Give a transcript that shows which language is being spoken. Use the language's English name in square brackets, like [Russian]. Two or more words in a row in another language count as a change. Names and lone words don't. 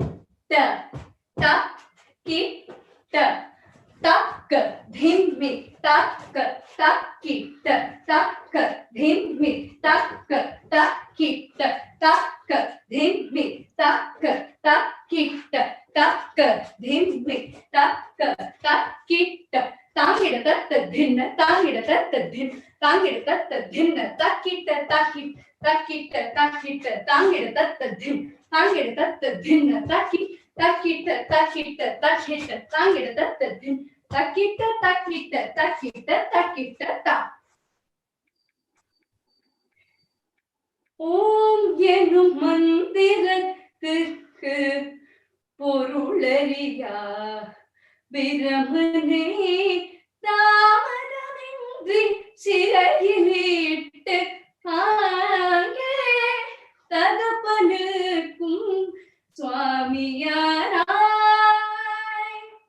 [Tamil] takit, tak, dhimmi, tak, takit, tak, dhimmi, tak, takit, tak, dhimmi, tak, takit, tak, dhimmi, tak, takit. Tangida tatta dhinna, tangida tatta dhin, tangida tatta dhinna, takit, takit, takit, takit, tangida tatta dhin, tangida tatta dhinna, takit, takit, takit, takit, tangida tatta dhin, takit, takit, takit, takit, ta. Om எனும் மந்திரத்திற்கு பொருளறியா பிரமனே தாமதமின்றி சிறையிலிட்டு ஆங்கே தகப்பனுக்கும் சுவாமியாராய்.